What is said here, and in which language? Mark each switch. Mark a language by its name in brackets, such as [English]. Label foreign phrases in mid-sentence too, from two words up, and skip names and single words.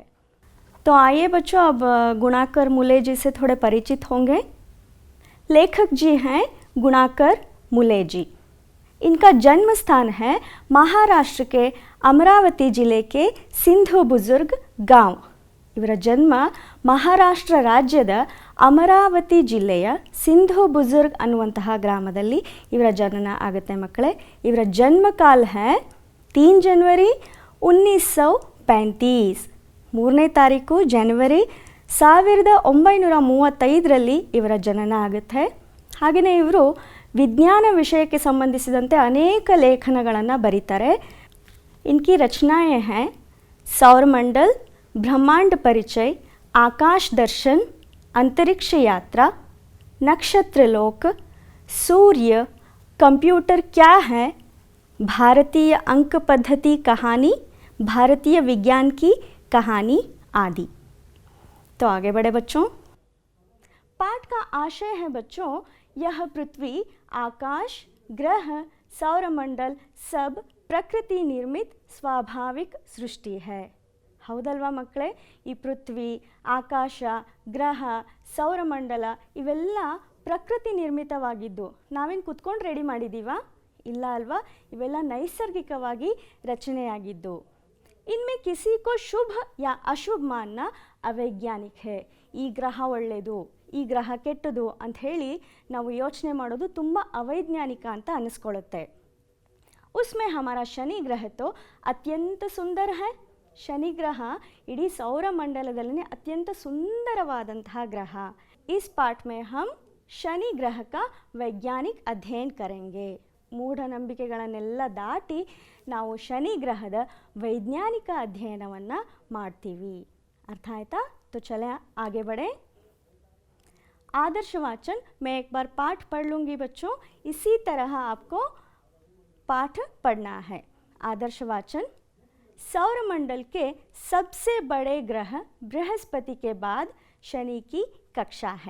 [Hindi] तो आइए बच्चों, अब गुणाकर मुले जी से थोड़े परिचित होंगे। लेखक जी हैं गुणाकर मुले जी। इनका जन्म स्थान है महाराष्ट्र के अमरावती जिले के सिंधु बुजुर्ग गांव। [Kannada] ಇವರ ಜನ್ಮ ಮಹಾರಾಷ್ಟ್ರ ರಾಜ್ಯದ ಅಮರಾವತಿ ಜಿಲ್ಲೆಯ ಸಿಂಧು ಬುಜುರ್ಗ್ ಅನ್ನುವಂತಹ ಗ್ರಾಮದಲ್ಲಿ ಇವರ ಜನನ ಆಗುತ್ತೆ ಮಕ್ಕಳೇ। ಇವರ ಜನ್ಮ ಕಾಲ [Hindi] है 3 जनवरी 1935। [Kannada] 3ನೇ ತಾರೀಕು ಜನವರಿ 1935ರಲ್ಲಿ ಇವರ ಜನನ ಆಗುತ್ತೆ। ಹಾಗೆಯೇ ಇವರು ವಿಜ್ಞಾನ ವಿಷಯಕ್ಕೆ ಸಂಬಂಧಿಸಿದಂತೆ ಅನೇಕ ಲೇಖನಗಳನ್ನು ಬರೀತಾರೆ। [Hindi] इनकी रचनाएं हैं सौरमंडल, ब्रह्मांड परिचय, आकाश दर्शन, अंतरिक्ष यात्रा, नक्षत्रलोक, सूर्य, कंप्यूटर क्या है, भारतीय अंक पद्धति कहानी, भारतीय विज्ञान की कहानी आदि। तो आगे बढ़े बच्चों। पाठ का आशय है बच्चों, यह पृथ्वी, आकाश, ग्रह, सौरमंडल सब प्रकृति निर्मित स्वाभाविक सृष्टि है। [Kannada] ಹೌದಲ್ವಾ ಮಕ್ಕಳೇ? ಈ ಪೃಥ್ವಿ, ಆಕಾಶ, ಗ್ರಹ, ಸೌರಮಂಡಲ ಇವೆಲ್ಲ ಪ್ರಕೃತಿ ನಿರ್ಮಿತವಾಗಿದ್ದು ನಾವೇನು ಕುತ್ಕೊಂಡು ರೆಡಿ ಮಾಡಿದ್ದೀವಾ? ಇಲ್ಲ ಅಲ್ವಾ? ಇವೆಲ್ಲ ನೈಸರ್ಗಿಕವಾಗಿ ರಚನೆಯಾಗಿದ್ದು। [Hindi] इनमें किसी को शुभ या अशुभ मानना ಅವೈಜ್ಞಾನಿಕ है। [Kannada] ಈ ಗ್ರಹ ಒಳ್ಳೆಯದು, ಈ ಗ್ರಹ ಕೆಟ್ಟದು ಅಂತ ಹೇಳಿ ನಾವು ಯೋಚನೆ ಮಾಡೋದು ತುಂಬ ಅವೈಜ್ಞಾನಿಕ ಅಂತ ಅನಿಸ್ಕೊಳ್ಳುತ್ತೆ। [Hindi] उसमें हमारा शनि ग्रह तो अत्यंत सुंदर है। [Kannada] ಶನಿ ಗ್ರಹ ಇಡೀ ಸೌರಮಂಡಲದಲ್ಲಿ ಅತ್ಯಂತ ಸುಂದರವಾದಂತಹ ಗ್ರಹ। [Hindi] इस पाठ में हम शनि ग्रह का वैज्ञानिक अध्ययन करेंगे। [Kannada] ಮೂಢನಂಬಿಕೆಗಳನ್ನೆಲ್ಲ ದಾಟಿ ನಾವು ಶನಿ ಗ್ರಹದ वैज्ञानिक ಅಧ್ಯಯನವನ್ನು ಮಾಡ್ತೀವಿ। ಅರ್ಥ ಆಯ್ತಾ? [Hindi] तो चले आगे बढ़े। आदर्श वाचन मैं एक बार पाठ पढ़ लूँगी बच्चों, इसी तरह आपको पाठ पढ़ना है। आदर्श वाचन, सौरमंडल के सबसे बड़े ग्रह बृहस्पति के बाद शनि की कक्षा है।